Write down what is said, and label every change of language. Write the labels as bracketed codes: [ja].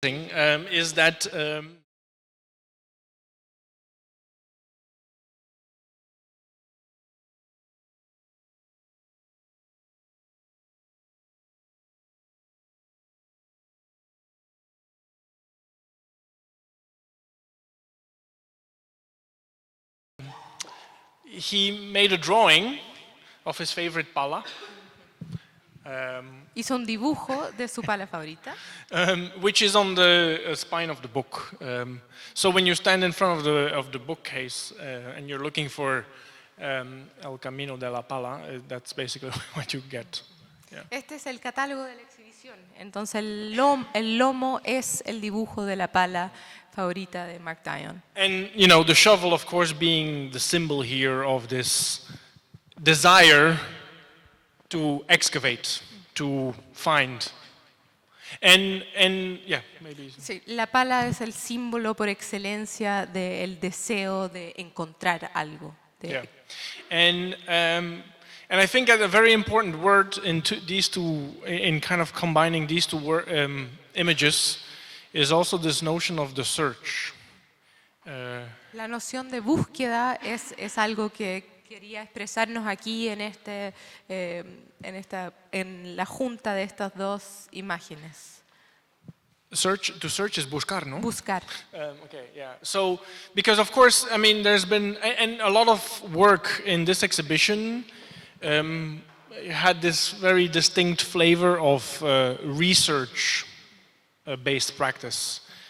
[en] is that he made a drawing of his favorite pala. [es] Hizo un dibujo de su pala favorita, [en] Which is on the spine of the book. So when you stand in front of the bookcase and you're looking for El Camino de la Pala, that's basically what you get. Yeah. [es] Este es el catálogo de la exhibición. Entonces el lomo es el dibujo de la pala favorita de Mark Dion. [en] And you know, the shovel, of course, being the symbol here of this desire to excavate, to find. And yeah, maybe. [es] Sí, la pala es el símbolo por excelencia del deseo de encontrar algo. [en] Yeah. And I think that a very important word in in kind of combining these two images is also this notion of the search. [es] La noción de búsqueda es algo que quería expresarnos aquí en la junta de estas dos imágenes. [en] To search is buscar, no? [es] Buscar. [en] Okay, yeah. So, because of course, I mean, there's been, and a lot of work in this exhibition had this very distinct flavor of research-based practice.